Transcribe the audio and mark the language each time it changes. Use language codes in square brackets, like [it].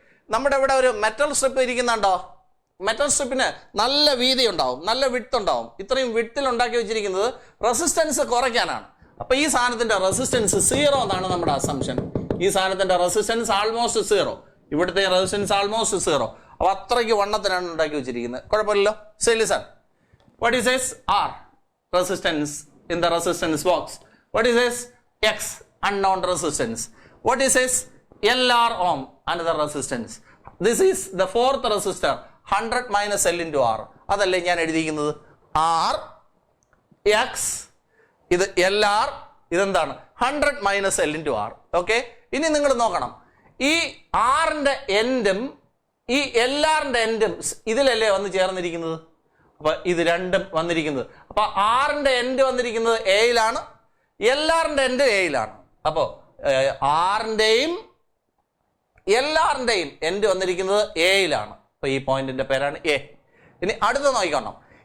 [ml] നമ്മുടെ ഇവിടെ ഒരു മെറ്റൽ സ്ട്രിപ്പ് ഇരിക്കുന്നുണ്ടോ? മെറ്റൽ സ്ട്രിപ്പിന് നല്ല വീതി ഉണ്ടാവും, നല്ല വിഡ്ത്ത് ഉണ്ടാവും. ഇത്രയും വിഡ്ത്തിൽ ഉണ്ടാക്കി വെച്ചിരിക്കുന്നത് റെസിസ്റ്റൻസ് കുറയ്ക്കാനാണ്. അപ്പൊ ഈ സാധനത്തിന്റെ റെസിസ്റ്റൻസ് 0 എന്നാണ് നമ്മുടെ അസംഷൻ. ഈ സാധനത്തിന്റെ റെസിസ്റ്റൻസ് ആൾമോസ്റ്റ് 0. ഇവിടുത്തെ റെസിസ്റ്റൻസ് ആൾമോസ്റ്റ് 0. അപ്പൊ അത്രയ്ക്ക് വണ്ണത്തിനാണ് ഉണ്ടാക്കി വെച്ചിരിക്കുന്നത്. കുഴപ്പമില്ലല്ലോ. ശരി [en] Listen, what is this? R resistance in the resistance box. What is this? X unknown resistance. What is this? LR ohm another resistance. This is the fourth resistor. 100 minus L into R. [ml] അതല്ലേ ഞാൻ എഴുതിയിരിക്കുന്നത്? R X ഇത് LR ഇതെന്താണ്? 100 minus L into R. Okay, ഇനി നിങ്ങൾ നോക്കണം. ഈ ആറിന്റെ എൻഡും ഈ LRന്റെ എൻഡും ഇതിലല്ലേ വന്ന് ചേർന്നിരിക്കുന്നത്? അപ്പൊ ഇത് രണ്ടും വന്നിരിക്കുന്നത്. അപ്പൊ ആറിന്റെ എൻഡ് വന്നിരിക്കുന്നത് എയിലാണ്, LRന്റെ എൻഡ് എയിലാണ്. അപ്പോ ആറിന്റെയും LRന്റെയും എൻഡ് വന്നിരിക്കുന്നത് എയിലാണ്. അപ്പൊ ഈ പോയിന്റിന്റെ പേരാണ് എ. ഇനി അടുത്ത നോക്കണം.